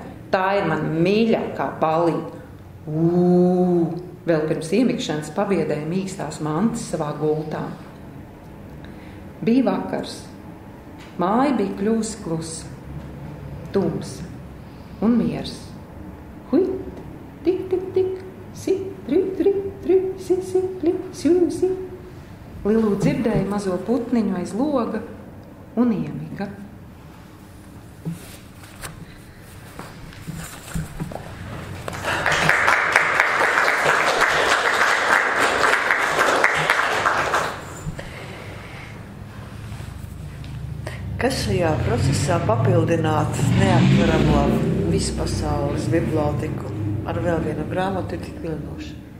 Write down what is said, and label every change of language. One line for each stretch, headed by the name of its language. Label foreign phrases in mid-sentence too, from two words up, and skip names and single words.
Latvian: Tā ir man mīļākā ballīte. Vēl pirms iemikšanas pabiedēja mīkstās mantas savā gultā. Bija vakars. Māja bija kļūsi klusa, tumsa un miers. Huit, tik, tik, tik, si, tri, tri, tri, si, si, li, si, si. Lilu dzirdēja mazo putniņu aiz loga un iemiga. Kas šajā procesā papildināt neatveramo vispasaules biblioteku ar vēl vienu grāmatu ir tik vilinoši?